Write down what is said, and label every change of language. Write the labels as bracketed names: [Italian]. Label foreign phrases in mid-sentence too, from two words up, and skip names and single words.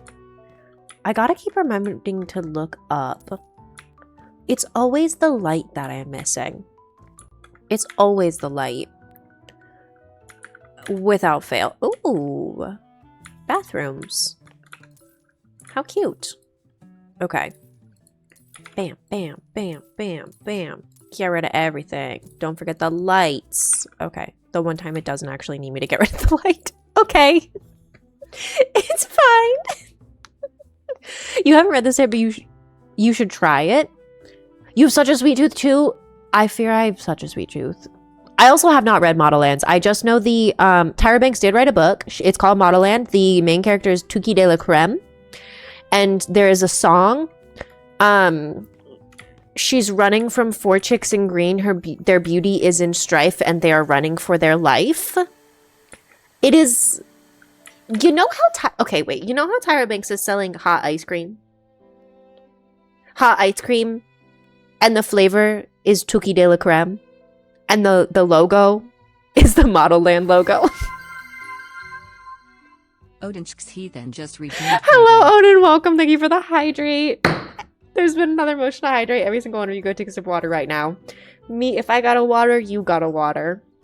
[English] I gotta keep remembering to look up. It's always the light that I'm missing. It's always the light. Without fail. Ooh. Bathrooms. How cute. Okay. Bam, bam, bam, bam, bam. Get rid of everything. Don't forget the lights. Okay. The one time it doesn't actually need me to get rid of the light. Okay. It's fine. You haven't read this yet, but you should try it. You have such a sweet tooth too. I fear I have such a sweet tooth. I also have not read Model Lands. I just know the Tyra Banks did write a book. It's called Model Land. The main character is Tuki de la Creme. And there is a song. She's running from four chicks in green. Their beauty is in strife and they are running for their life. It is... You know how... Okay, wait. You know how Tyra Banks is selling hot ice cream? Hot ice cream. And the flavor is Tuki de la Creme. And the logo is the Model Land logo. Odin's then just redeemed. Hello, Odin. Welcome. Thank you for the hydrate. There's been another motion to hydrate. Every single one of you go take a sip of water right now. Me, if I got a water, you got a water.